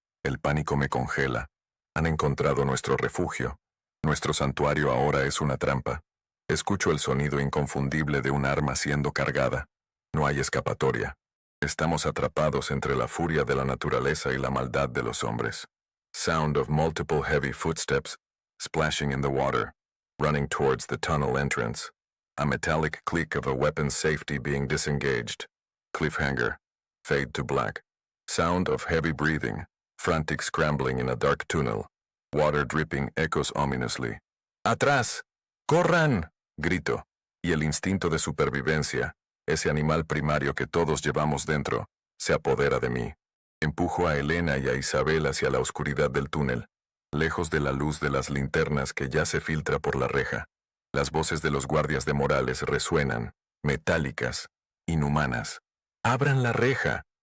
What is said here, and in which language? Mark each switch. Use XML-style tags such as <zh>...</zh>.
<es>El pánico me congela. Han encontrado nuestro refugio. Nuestro santuario ahora es una trampa. Escucho el sonido inconfundible de un arma siendo cargada. No hay escapatoria. Estamos atrapados entre la furia de la naturaleza y la maldad de los hombres.</es> <en>Sound of multiple heavy footsteps, splashing in the water, running towards the tunnel entrance. A metallic click of a weapon's safety being disengaged. Cliffhanger. Fade to black. Sound of heavy breathing. Frantic scrambling in a dark tunnel. Water dripping echoes ominously.</en> <es>¡Atrás! ¡Corran!, grito. Y el instinto de supervivencia, ese animal primario que todos llevamos dentro, se apodera de mí. Empujo a Elena y a Isabel hacia la oscuridad del túnel, lejos de la luz de las linternas que ya se filtra por la reja. Las voces de los guardias de Morales resuenan, metálicas, inhumanas. ¡Abran la reja!</es>